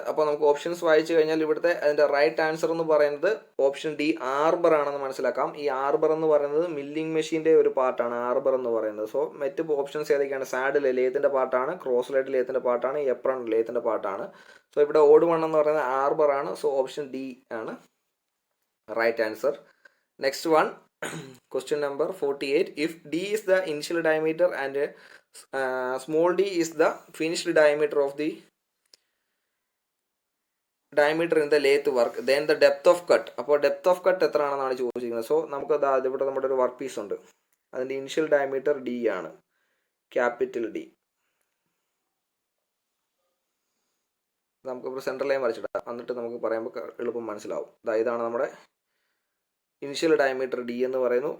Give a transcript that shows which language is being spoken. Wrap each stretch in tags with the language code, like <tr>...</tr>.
<ml>അപ്പോൾ നമുക്ക് ഓപ്ഷൻസ് വായിച്ചു കഴിഞ്ഞാൽ ഇവിടുത്തെ അതിൻ്റെ റൈറ്റ് ആൻസർ എന്ന് പറയുന്നത് ഓപ്ഷൻ ഡി ആർബർ ആണെന്ന് മനസ്സിലാക്കാം. ഈ ആർബർ എന്ന് പറയുന്നത് മില്ലിംഗ് മെഷീൻ്റെ ഒരു പാർട്ടാണ് ആർബർ എന്ന് പറയുന്നത്. സോ മറ്റ് ഓപ്ഷൻസ് ഏതൊക്കെയാണ്? സാഡിൽ ലേത്തിൻ്റെ പാർട്ടാണ്, ക്രോസ് ലൈറ്റ് ലേത്തിൻ്റെ പാർട്ടാണ്, എപ്രൺ ലേത്തിൻ്റെ പാർട്ടാണ്. സോ ഇവിടെ ഓഡ് വൺ എന്ന് പറയുന്നത് ആർബർ ആണ്. സോ ഓപ്ഷൻ ഡി ആണ് right answer.</ml> <en>Next one, question number 48. If D is the initial diameter and small d is the finished diameter of the diameter in the lathe work, then the depth of cut.</en> <ml>അപ്പോൾ depth off cut എത്ര ആണെന്നാണ് ചോദിച്ചിരിക്കുന്നത്. So നമുക്ക് ഇവിടെ നമ്മുടെ ഒരു work piece ഉണ്ട്. അതിൻ്റെ ഇനിഷ്യൽ ഡയമീറ്റർ ഡി ആണ്, ക്യാപിറ്റൽ ഡി. നമുക്കിപ്പോൾ സെൻട്രൽ ലൈൻ വരച്ചിടാം, എന്നിട്ട് നമുക്ക് പറയുമ്പോൾ എളുപ്പം മനസ്സിലാവും. ഇതാണ് നമ്മുടെ ഇനിഷ്യൽ ഡയമീറ്റർ ഡി എന്ന് പറയുന്നു.</ml>